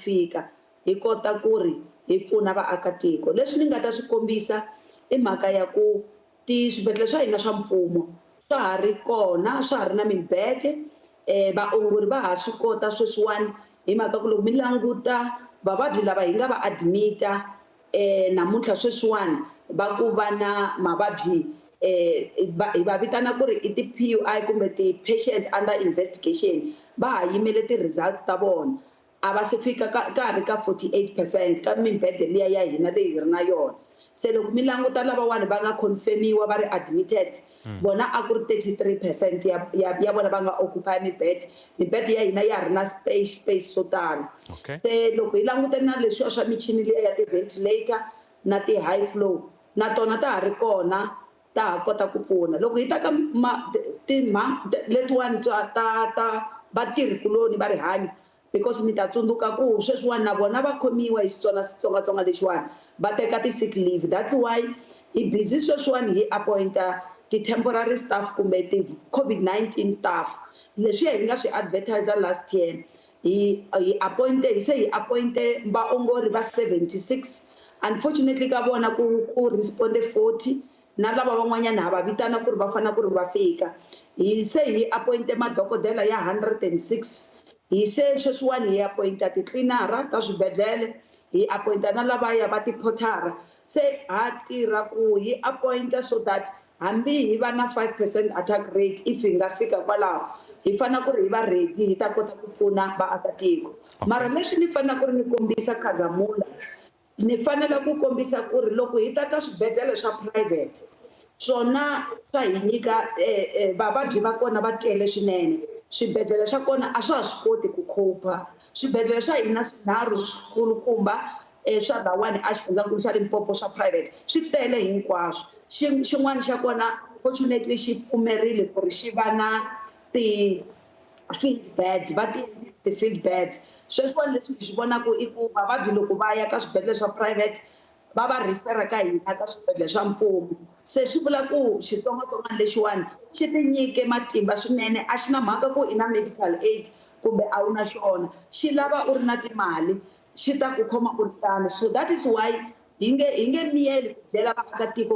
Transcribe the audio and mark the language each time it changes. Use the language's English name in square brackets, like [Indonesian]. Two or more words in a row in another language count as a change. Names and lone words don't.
[Tsonga] fika hi kota ku ri hi pfuna vaakatiko leswi ni nga ta swi kombisa i mhaka ya ku swibedhlele swa hina swa mfumo swa ha ri kona swa ha ri na mibedhe vaongori va ha swi kota sweswiwani hi mhaka ku loko mi languta vavabyi lava hi nga va admita namuntlha sweswiwani va ku va na mavabyi hi va vitana ku ri i ti-PUI kumbe ti-patients [English] under investigation [Tsonga] va ha yimele ti-results ta vona a va se fika ka ha ri ka 48% ka mibedhe liya ya hina leyi hi ri na yona se loko mi languta lavawani va nga confirmiwa va ri admitted bona a ku ri 33% ya vona va nga occupy mibedhe ya hina ya ha ri na space so tala se loko hi langute na leswiwa swa michini liya ya ti-ventilator na ti- [English] high flow [Tsonga] na tona ta ha ri kona ta ha kota ku pfuna loko hi ta ka letiwani ta vatirhikuloni va rihanyo because mi ta tsundzuka ku sweswiwani na vona va khomiwa hi xitsongwatsonga lexiwani va teka ti- [English] sick leave that's why [Tsonga] hi busy sweswiwani hi appointa ti-temporary staff kumbe ti-COVID-19 staff leswi hi nga swi advertiser [English] last year [Tsonga] hi se hi appointe vaongori va 76 unfortunately ka vona ku responde 40 na lava van'wanyana ha va vitana ku ri va fanele ku ri va fika se hi appointe madokodela ya 106 hi se sweswiwani hi appointa ti-cleanera ta swibedhlele hi appointa na lavaya va ti-portara se ha tirha ku hi appointa [English] so that [Tsonga] hambi hi va na 5% [English] attack rate [Tsonga] if hi nga fika kwalaho hi fanele ku ri hi va ready hi ta kota ku pfuna vaakatiko mara leswi ni fanele ku ri ni kombisa Khazamula ni fanele ku kombisa ku ri loko hi ta ka swibedhlele swa private swona swa hi nyika vavabyi va kona va tele swinene swibedhlele swa kona a swa ha swi koti ku copa swibedhlele swa hina swinharhu swikulukumba swa lawani a xifundzankulu xa Limpopo swa private swi tele hinkwaswo xin'wana xa kona fortunately xi pfumerile ku ri xi va na ti- [English] field beds [Tsonga] ti- [English] field beds [Tsonga] sweswiwani leswi hi swi vonaku i ku vavabyi loko va ya ka swibedhlele swa private va va rifera ka hina ka swibedhlele swa mfumo se swi vula ku xitsongwatsongwana lexiwani xi tinyike matimba swinene a xi na mhaka ku i na [English] medical aid [Tsonga] kumbe a wu na xona xi lava u ri na timali xi ta ku khoma u ri tano [English] so that is why [Tsonga] hi nge miyeli ku byela vaakatiko